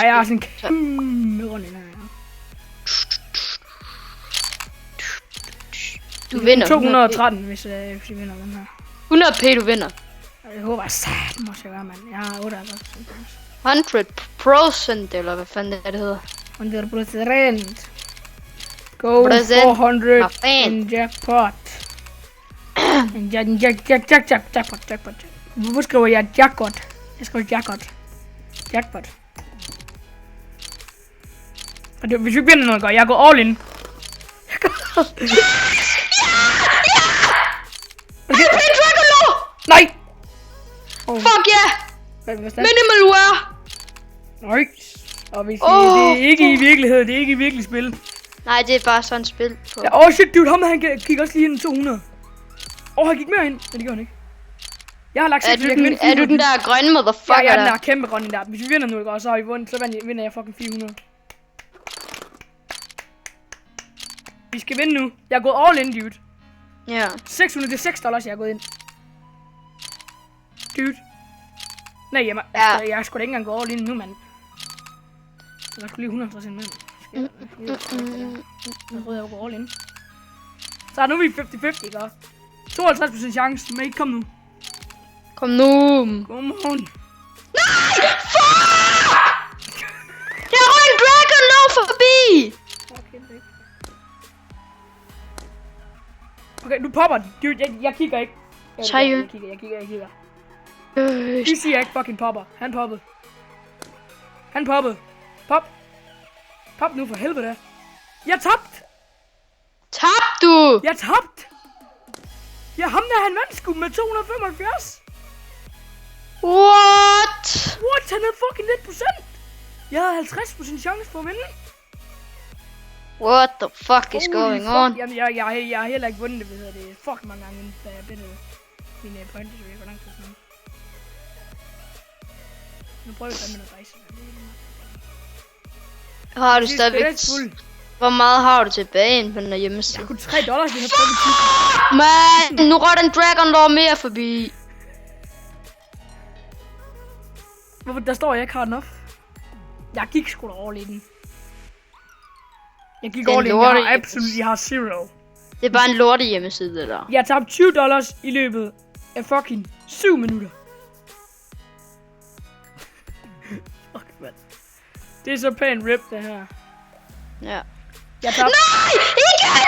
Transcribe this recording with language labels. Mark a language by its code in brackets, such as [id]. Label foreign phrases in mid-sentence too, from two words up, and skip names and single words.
[da] Jeg har sådan en kæmpe rundt i den her. Du vinder. 213, hvis vi vinder den her. 100 p, du vinder. Jeg håber, at satan må jeg være, mand. Jeg har 58. 100%, eller hvad fanden det hedder. 100%. [en] Go 400 in jackpot. [da] Jackpot. Hvorfor skriver jeg jackpot? Jeg skriver jackpot. Og det, hvis vi vinder noget godt, jeg går [en] all in. [da] Okay. Minimal War! Nice. Og vi siger, det er ikke i virkelighed, det er ikke i virkelig spil. Nej, det er bare sådan et spil. På. Ja, [en] shit, dude, [da] ham han gik også lige ind i 200. Han gik mere ind. Nej, det gjorde han ikke. Jeg har lagt sig, Er du den der grønne motherfucker ja, der? den der kæmpe grønne der. Hvis vi vinder nu, ikke, så har vi vundet, så vinder jeg fucking 400. Vi skal vinde nu. Jeg er gået [en] all in, [da] dude. Ja. 600 til $6, jeg er gået ind. Dude. Nej, jeg er sgu da ikke engang gået [en] all in [da] nu, mand. Jeg er sgu lige 100% med. Jeg prøver at gå [en] all in. [da] Så nu er vi 50-50, ikke? 52% chance, men ikke kom nu. Kom nu. [en] Come on. [da] Nej! Fuck! Jeg røg en Dragon Lord forbi! Okay, nu popper den. Dude, jeg kigger ikke. Seriøst? Jeg kigger. De siger ikke fucking popper. Han poppede. Pop. Pop nu for helvede. Jeg tabt. Tabte du? Jeg tabt. Ja, ham der, han vandt sgu med 275. What? Han havde fucking 1%. Jeg havde 50% chance for at vinde. [en] What the fuck is going on? [da] Jamen, jeg har heller ikke vundet det, ved det. Fuck mange gange, da jeg bedte mine points, så jeg for lang tid siden. Nu prøver jeg med noget rejse. Har du stadigvæk... Hvor meget har du tilbage inde på den her hjemmeside? Jeg kunne $3, jeg har prøvet Man, nu røg den Dragon Lord mere forbi. Hvorfor der står jeg ikke har enough? Jeg gik sgu da [en] all in. [da] Jeg gik [en] all in, [da] jeg har zero. Det er bare en lorte hjemmeside, det der. Jeg tabte $20 i løbet af fucking 7 minutter. [en] Fuck, man. [da] Det er så pænt rip, det her. Ja. Jeg tabte... Nej! Igen!